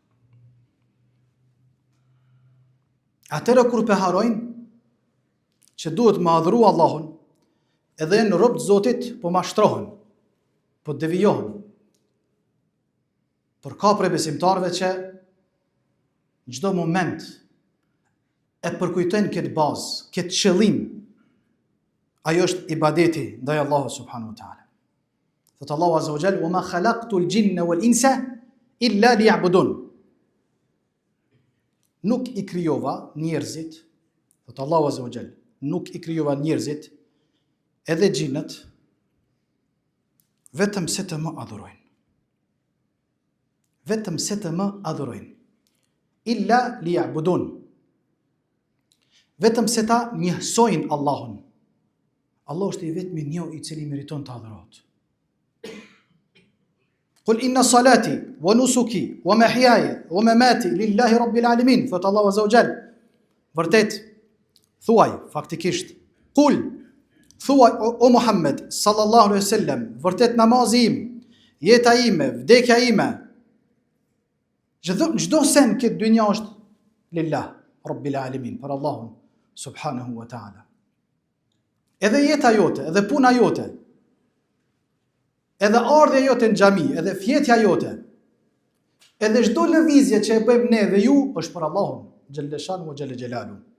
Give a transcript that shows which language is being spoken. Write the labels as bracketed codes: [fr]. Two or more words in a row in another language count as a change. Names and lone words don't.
[sq] Atëra kur peharojnë që duhet me adhuru Allahun, edhe në rob të Zotit po mashtrohen, po devijohen. Por ka prej besimtarëve që në çdo moment e përkujtojnë këtë bazë, këtë qëllim. Ajo është ibadeti ndaj Allahut [ar] سبحانه وتعالى. [sq] Thot Allahu [ar] عز وجل, "وما خلقت الجن والإنس إلا ليعبدون." [sq] Nuk i krijova njerëzit, thot Allahu [ar] عز وجل, [sq] nuk i krijova njerëzit edhe gjinët vetëm se të më adhurojnë. Vetëm se të më adhurojnë. [ar] إلا ليعبدون. [sq] Vetëm se ta njësojnë Allahun. Allah është i vetmi një i cili meriton të adhurohet. [ar] قل إن صلاتي ونسكي ومحياي ومماتي لله رب العالمين. [sq] Thot Allahu [ar] عز وجل. [sq] Vërtet, thuaj, faktikisht, thuaj o Muhammed [ar] صلى الله عليه وسلم, [sq] vërtet namazi im, jeta ime, vdekja ime, çdo sen këtë dynja është [ar] لله رب العالمين, [sq] për Allahun [ar] سبحانه وتعالى. [sq] Edhe jeta jote, edhe puna jote, edhe ardhja jote në xhami, edhe fjetja jote, edhe çdo lëvizje që e bëjmë ne dhe ju, është për Allahun [ar] جل شأنه وجل جلاله.